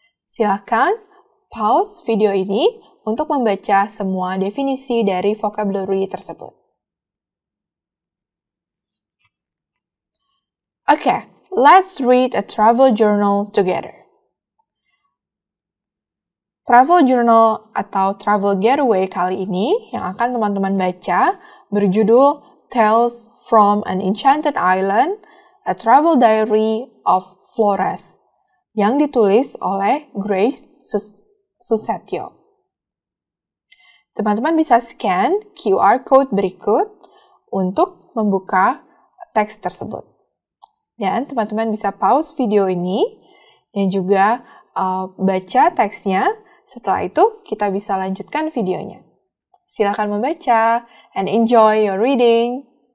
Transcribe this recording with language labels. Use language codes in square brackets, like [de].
[id] Silakan pause video ini untuk membaca semua definisi dari vocabulary tersebut. [en] Okay, let's read a travel journal together. [id] Travel journal atau travel getaway kali ini yang akan teman-teman baca berjudul Tales from an Enchanted Island, a Travel Diary of Flores yang ditulis oleh Grace Susetio. Teman-teman bisa scan QR code berikut untuk membuka teks tersebut. Dan teman-teman bisa pause video ini dan juga baca teksnya. Setelah itu, kita bisa lanjutkan videonya. Silakan membaca [en] and enjoy your reading.